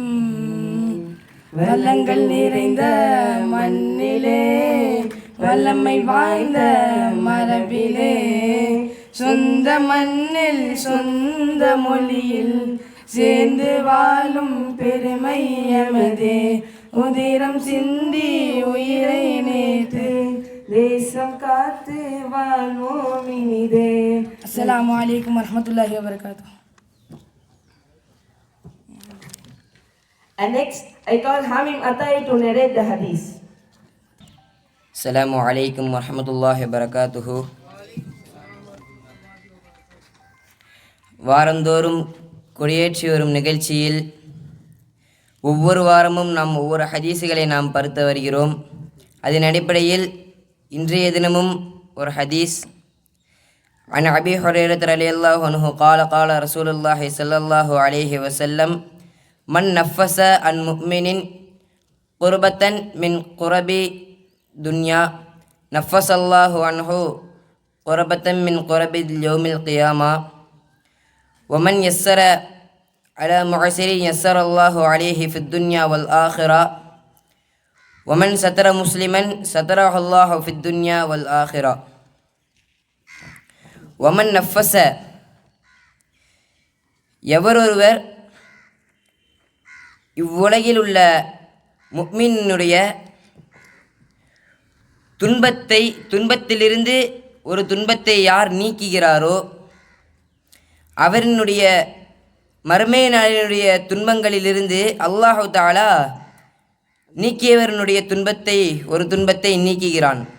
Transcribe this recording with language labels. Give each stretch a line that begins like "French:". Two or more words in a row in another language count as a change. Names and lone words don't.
Tamil: வளங்கள் நிறைந்த மண்ணிலே வல்லமை வாய்ந்த மரபிலே சொந்த மண்ணில் சொந்த மொழியில் சேர்ந்து வாழும் பெருமை எமதே உதிரம் சிந்தி உயிரை நேற்று தேசம் காத்து வாழ்வோம் இனிதே.
Arabic: السلام عليكم ورحمة الله وبركاته.
English: And next, I call Hamim Atai to narrate the hadith.
Arabic: السلام عليكم ورحمة الله وبركاته.
Tamil: வாரந்தோறும் கொடியேற்றி வரும் நிகழ்ச்சியில் ஒவ்வொரு வாரமும் நாம் ஒவ்வொரு ஹதீஸுகளை நாம் பார்த்து வருகிறோம். அதன் அடிப்படையில் இன்றைய தினமும் ஒரு ஹதீஸ்.
Arabic: عن أبي هريرة رضي الله عنه قال قال رسول الله صلى الله عليه وسلم من نفس عن مؤمن قربة من قرب دنيا نفس الله عنه قربة من قرب يوم القيامة ومن يسر على معسر يسر الله عليه في الدنيا والآخرة ومن ستر مسلما ستره الله في الدنيا والآخرة ومن نفس
Tamil: எவரொருவர் இவ்வுலகில் உள்ள முஃமினுடைய துன்பத்திலிருந்து ஒரு துன்பத்தை யார் நீக்குகிறாரோ அவரினுடைய மறுமை நாளினுடைய துன்பங்களிலிருந்து அல்லாஹு தஆலா நீக்கியவருடைய ஒரு துன்பத்தை நீக்குகிறான்.